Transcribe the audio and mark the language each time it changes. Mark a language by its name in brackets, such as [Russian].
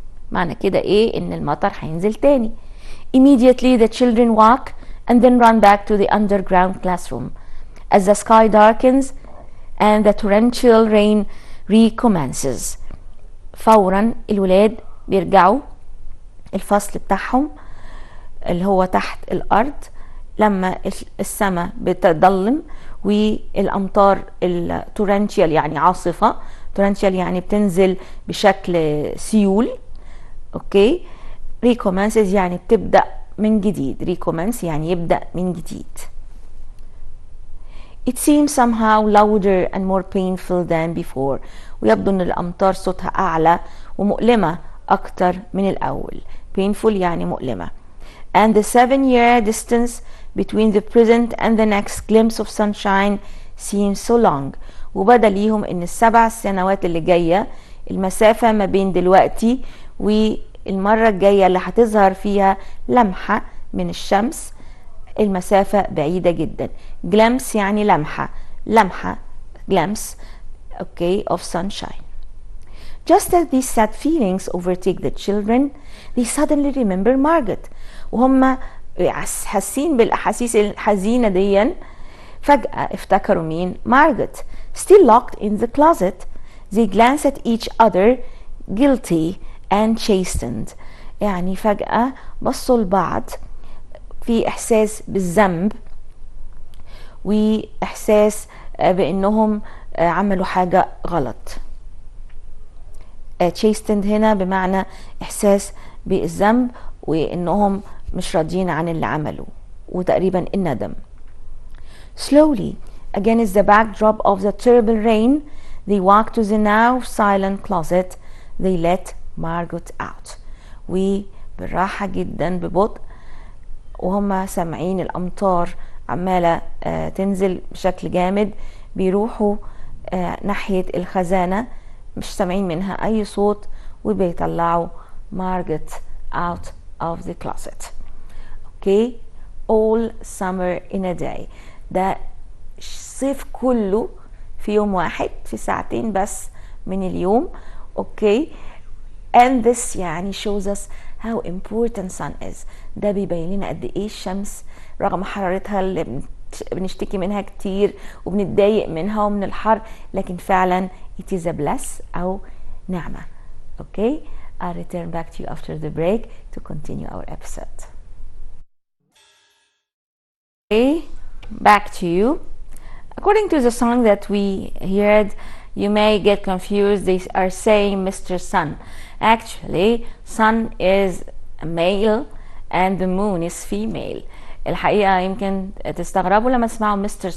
[Arabic] معنى كده ايه؟ ان المطر هينزل تاني. [English] Immediately the children walk and then run back to the underground classroom as the sky darkens and the torrential rain recommences. [Arabic] فورا الولاد بيرجعوا الفصل بتاعهم اللي هو تحت الأرض لما السماء بتضلم والأمطار التورنشيال يعني عاصفة. تورنشيال يعني بتنزل بشكل سيول. اوكي. ريكومنسز يعني بتبدأ من جديد. ريكومنس يعني يبدأ من جديد. [English] It seems somehow louder and more painful than before. [Arabic] ويبدو ان الأمطار صوتها أعلى ومؤلمة أكتر من الأول. painful يعني مؤلمة. [English] And the 7-year distance between the present and the next glimpse of sunshine seems so long. [Arabic] وبدا ليهم ان ال7 سنوات اللي جاية المسافة ما بين دلوقتي والمرة الجاية اللي هتظهر فيها لمحة من الشمس المسافة بعيدة جدا. glimpse يعني لمحة. لمحة [English] glimpse okay of sunshine. Just as these sad feelings overtake the children, they suddenly remember Margaret. [Arabic] وهم حاسين بالأحاسيس الحزينة ديا فجأة افتكروا مين؟ Margaret. [English] Still locked in the closet, they glance at each other, guilty and chastened. [Arabic] يعني فجأة بصوا لبعض في إحساس بالذنب وإحساس بأنهم عملوا حاجة غلط. chastened هنا بمعنى إحساس بالذنب وإنهم مش راضيين عن اللي عملوا وتقريبا الندم. [English] Slowly, against the backdrop of the terrible rain, they walk to the now silent closet. They let Margaret out. [Arabic] وبالراحة جدا ببطء وهم سامعين الأمطار عمالة تنزل بشكل جامد بيروحوا ناحية الخزانة مش سامعين منها أي صوت وبيطلعوا Margaret [English] out of the closet. Okay, all summer in a day. [Arabic] ده الصيف كله في يوم واحد في ساعتين بس من اليوم. okay. [English] and this [Arabic] يعني [English] shows us how important sun is. [Arabic] ده بيبين لنا قد ايه الشمس رغم حرارتها اللي بنشتكي منها كتير وبنتضايق منها ومن الحر، لكن فعلا [English] it is a bless [Arabic] أو نعمة. okay. [English] I'll return back to you after the break to continue our episode. Okay, back to you. According to the song that we heard, you may get confused. They are saying Mr. Sun. Actually, sun is male and the moon is female. [Arabic] الحقيقة يمكن تستغربوا لما تسمعوا Mr.